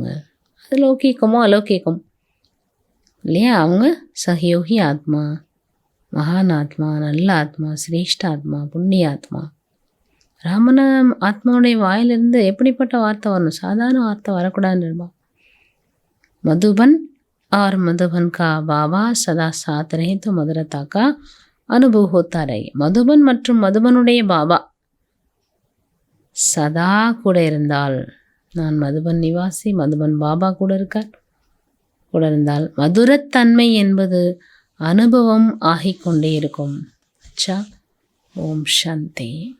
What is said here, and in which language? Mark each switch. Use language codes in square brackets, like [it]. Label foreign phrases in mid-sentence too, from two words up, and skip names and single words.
[ta] அது லௌகீகமோ அலௌகீகம் இல்லையா, அவங்க சகயோகி ஆத்மா, மகான் ஆத்மா, நல்ல ஆத்மா, சிரேஷ்ட ஆத்மா, புண்ணிய ஆத்மா. ராமன ஆத்மாவுடைய வாயிலிருந்து எப்படிப்பட்ட வார்த்தை வரணும், சாதாரண வார்த்தை வரக்கூடாதுன்னு. [hi] மதுபன் और मधुबन का बाबा सदा साथ रहे तो मधुरता का अनुभव होता रहे. [ta] மதுபன் மற்றும் மதுபனுடைய பாபா சதா கூட இருந்தால், நான் மதுபன் நிவாசி, மதுபன் பாபா கூட இருக்கார், கூட இருந்தால் மதுரத்தன்மை என்பது அனுபவம் ஆகிக்கொண்டே இருக்கும். அச்சா, ஓம் சாந்தி.